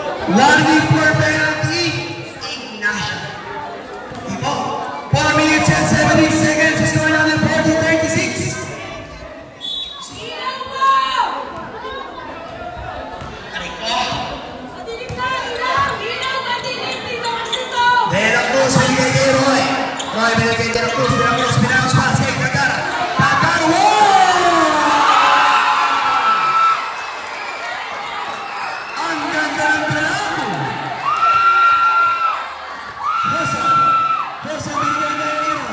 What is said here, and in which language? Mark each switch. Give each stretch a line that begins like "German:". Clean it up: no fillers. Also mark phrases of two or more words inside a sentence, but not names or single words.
English: Warning for penalty. Ignacio. Ipo. 4 minutes and 17 seconds. It's going on in 40-36.
Filipino: De la Cruz, binigay kay Roy. Roy, binigay kay De la Cruz. De la Cruz, binaos pass kay Kakar. Kakar, ang ganda ng plano. Rosa. Rosa, binigay kay Aaron.